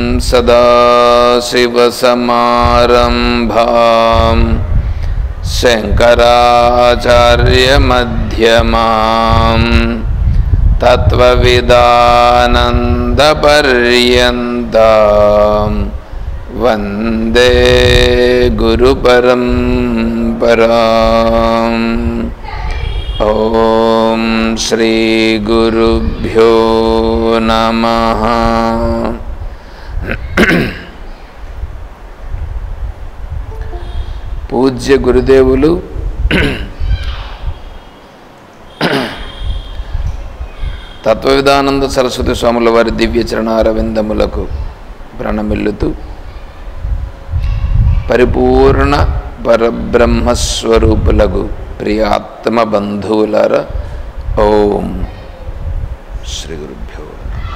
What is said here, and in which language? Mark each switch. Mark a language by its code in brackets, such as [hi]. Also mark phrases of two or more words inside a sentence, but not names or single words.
[sa] सदाशिवसमारम्भां शङ्कराचार्यमध्यमां तत्त्वविदानन्दपर्यन्तां वन्दे गुरुपरम्पराम्। ओम श्री गुरुभ्यो नमः। [te] పూజ్య గురుదేవులు తత్వవిదానంద సరస్వతి స్వాముల వారి దివ్య చరణారవిందములకు ప్రణమిల్లుతూ పరిపూర్ణ పరబ్రహ్మస్వరూపులకు ప్రియాత్మ బంధువులారా, [sa] ఓం శ్రీ గురుభ్యో నమః.